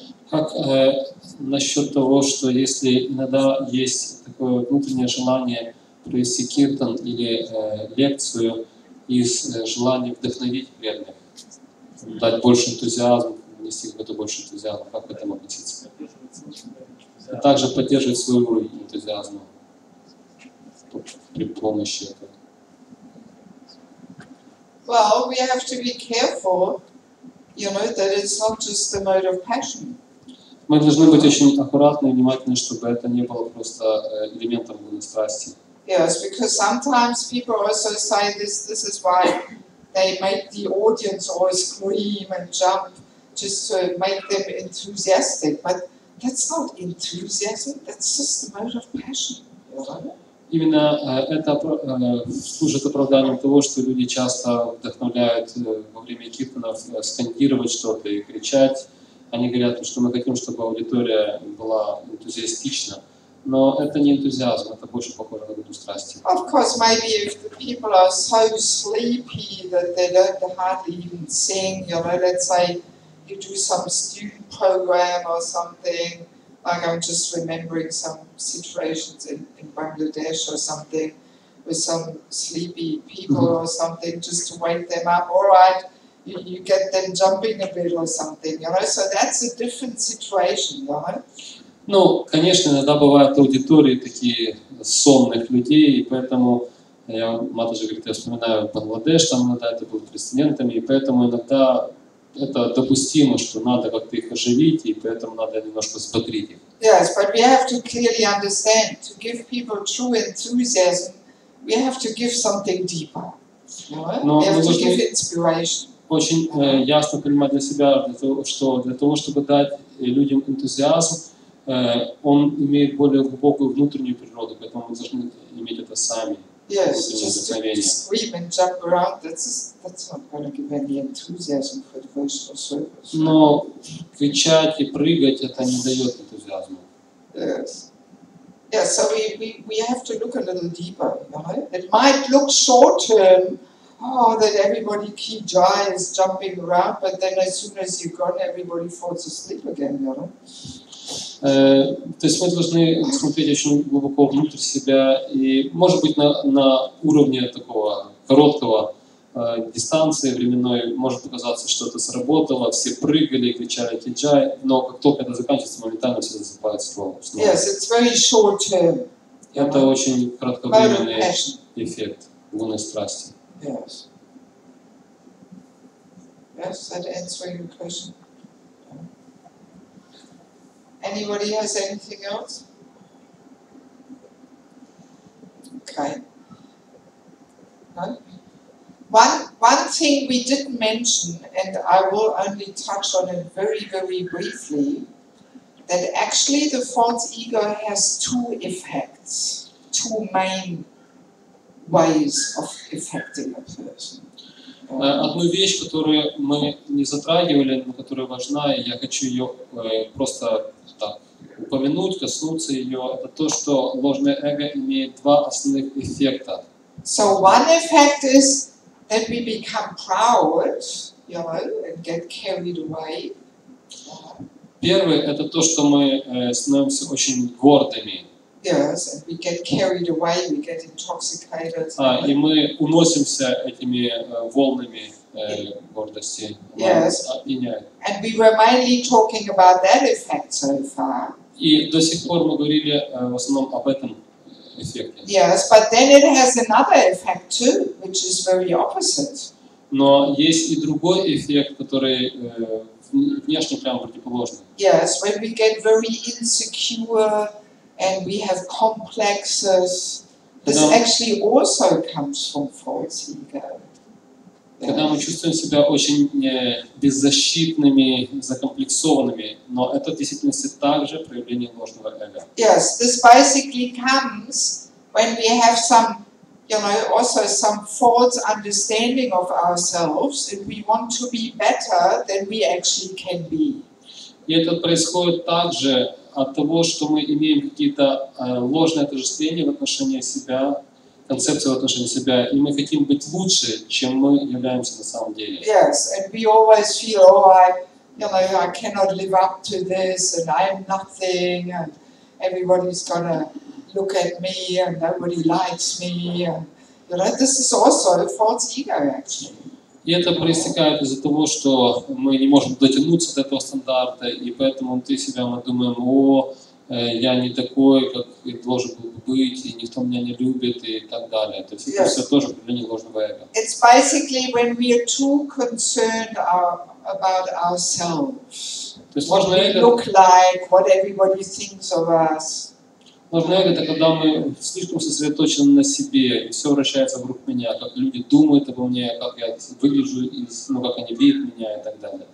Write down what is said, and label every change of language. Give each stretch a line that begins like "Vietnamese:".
Russian: Как насчет того, что если иногда есть такое внутреннее желание провести киртан или лекцию из желания вдохновить преданных, дать больше энтузиазма, внести какой-то больше энтузиазма, как к этому относиться? А также поддерживать свой уровень энтузиазма при помощи этого.
English: Well, we have to be careful, you know, that it's not just a mode of passion.
Russian: Мы должны быть очень аккуратны и внимательны, чтобы это не было просто элементом гуны страсти.
English: Yes, because sometimes people also say this is why they make the audience always scream and jump just to make them enthusiastic. But that's not enthusiasm, that's just a mode of passion. You know?
Russian: Именно это служит оправданием того, что люди часто вдохновляют во время киртанов скандировать что-то и кричать. Они говорят, что мы хотим, чтобы аудитория была энтузиастична. Но это не энтузиазм, это больше похоже на гуну страсти.
English: Of course, maybe if the people are so sleepy that they don't hardly even sing, you know, let's say you do some student program or something, like I'm just remembering some situations in Bangladesh or something, with some sleepy people or something, just to wake them up. All right, you get them jumping a bit or something, you know, so that's a different situation, you know.
Russian: Ну, конечно, иногда бывают аудитории такие сонных людей, и поэтому, Матаджи говорит, я вспоминаю Бангладеш, там иногда это было прецедентами, и поэтому иногда это допустимо, что надо как-то их оживить, и поэтому надо немножко взбодрить их.
English: Yes, but we have to clearly understand, to give people true enthusiasm, we have to give something deeper, you know? We have to give inspiration.
Russian: Очень ясно понимать для себя, что для того, чтобы дать людям энтузиазм, он имеет более глубокую внутреннюю природу, поэтому мы должны иметь это сами.
English: Yes, just to scream and jump around, that's not going to give any enthusiasm for devotional service.
Russian: Но кричать и прыгать это не дает энтузиазма.
English: Yes. Yeah, so we have to look a little deeper, you know? It might look short term, that everybody keep jai is jumping around, but then as soon as you're gone, everybody falls asleep again, you know?
Russian: То есть мы должны смотреть очень глубоко внутрь себя, и, может быть, на уровне такого короткого дистанции временной может показаться, что это сработало, все прыгали, кричали киджай, но как только это заканчивается, моментально все засыпают снова.
English: Yes, it's very short term.
Russian: Это очень кратковременный эффект гуны страсти.
English: Yes. Yes, that answering your question. Anybody has anything else? Okay. No? One thing we didn't mention, and I will only touch on it very, very briefly, that actually the false ego has two effects, two main ways of affecting a person.
Russian: Одну вещь, которую мы не затрагивали, но которая важна, и я хочу ее просто так упомянуть, коснуться ее, это то, что ложное эго имеет два основных эффекта.
English: So one effect is that we become proud, and get carried away.
Russian: Первый – это то, что мы становимся очень гордыми.
English: Yes, and we get carried away, we get intoxicated.
Russian: И мы уносимся этими волнами гордости.
English: Yes.
Russian: Опьяняет.
English: And we were mainly talking about that effect so far.
Russian: И до сих пор мы говорили в основном об этом эффекте.
English: Yes, but then it has another effect too, which is very opposite.
Russian: Но есть и другой эффект, который внешне прямо противоположный.
English: Yes, when we get very insecure and we have complexes, this actually also comes from false ego.
Russian: Когда мы чувствуем себя очень беззащитными, закомплексованными, но это в действительности также проявление ложного эго.
English: Yes, this basically comes when we have some, also some false understanding of ourselves, and we want to be better than we actually can be.
Russian: И это происходит также от того, что мы имеем какие-то ложные отождествления в отношении себя, концепцию в отношении себя, и мы хотим быть лучше, чем мы являемся на самом деле.
English: Yes, and we always feel, I cannot live up to this, and I'm nothing, and everybody's gonna look at me, and nobody likes me, and this is also a false ego, actually.
Russian: И это проистекает из-за того, что мы не можем дотянуться до этого стандарта, и поэтому внутри себя мы думаем, я не такой, как должен был бы быть, и никто меня не любит, и так далее. То есть это все тоже проявление ложного эго.
English: It's basically when we are too concerned about ourselves.
Russian: То есть
English: What
Russian: ложное
English: we
Russian: эго,
English: look like, what everybody thinks of us.
Russian: ложное эго — это когда мы слишком сосредоточены на себе, и все вращается вокруг меня, как люди думают обо мне, как я выгляжу, как они видят меня, и так далее.